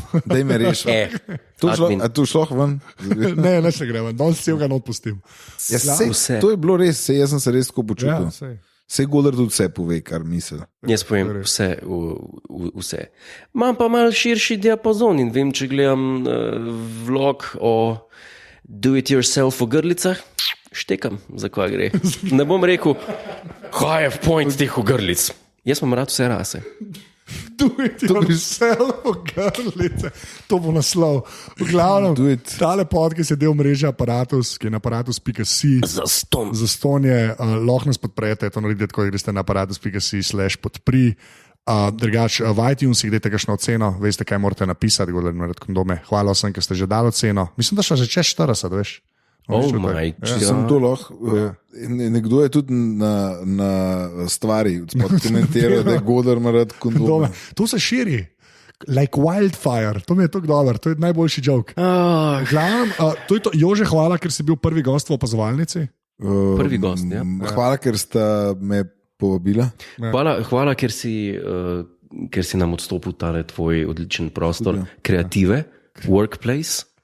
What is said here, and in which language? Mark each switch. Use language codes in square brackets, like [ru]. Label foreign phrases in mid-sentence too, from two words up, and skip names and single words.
[sl] Daj me reši. A tu šlo ven? Ne se gremo. Danes se ga odpustim. Ja, to je bilo res, jaz sem se res tako počutil. Ja, Vse Godler tudi vse pove, kar misli. Jaz povem vse. Imam pa mal širši diapazon in vem, če gledam vlog o [en] do-it-yourself [sl] o grlicah, štekam, za kaj gre. Ne bom rekel, kaj je point teh ogrlic. Jaz imam rad vse rase. [en] Do-it-yourself [sl] o grlice. To bo naslov. V glavnem, tale podcast je del mreže Aparatus, ki je na aparatus.si. Zaston je, lahko nas podprete, to naredite, ko greste na aparatus.si/podpri. Drugač, v iTunesih dajte kakšno oceno, veste, kaj morate napisati, kondome. Hvala vsem, ki ste že dali oceno. Mislim, da še že čez 40, veš. Sem to lahko. Nekdo je tudi na stvari komentiral, da je Godler ima rad kondome. To se širi. [en] Like wildfire, [sl] to mi je tako dobro, to je najboljši joke. To je to, Jože, hvala, ker si bil prvi gost v opazovalnici. Prvi gost, ja. Hvala, ker sta me povabila. Hvala, ker si nam odstopil tale tvoj odličen prostor kreative, workplace.